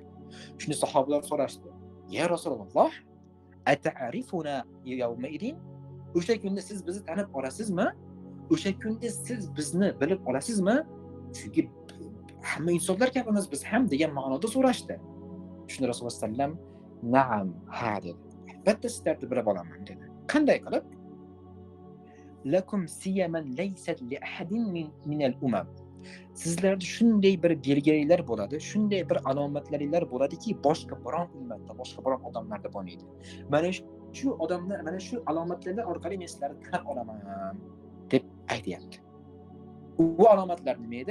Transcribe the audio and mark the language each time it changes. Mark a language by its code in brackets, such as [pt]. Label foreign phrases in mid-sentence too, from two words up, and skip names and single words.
[uz] Shunda sahobalar so'rashdi: "Ya Rasululloh, [ar] أتعرفوننا يومئذ?" [uz] O'sha kunda siz bizni tanib olasizmi? O'sha kunda siz bizni bilib olasizmi? Chunki hamma insonlar kabimiz biz ham degan ma'noda so'rashdi. Shunda Rasululloh sallam "Na'am, ha" dedi. Albatta sizlarni bilib olaman dedi. Qanday qilib? [ar] لكم سيما ليست لأحد من الأمم. [uz] Sizlarda shunday bir belgilar bo'ladi, shunday bir alomatlaringlar bo'ladiki, boshqa biron ummatda, boshqa biron odamlarda bo'lmaydi. Mana shu odamlar, mana shu alomatlar orqali men sizlarni tanib olaman deb aytayapti. Bu alomatlar nima edi?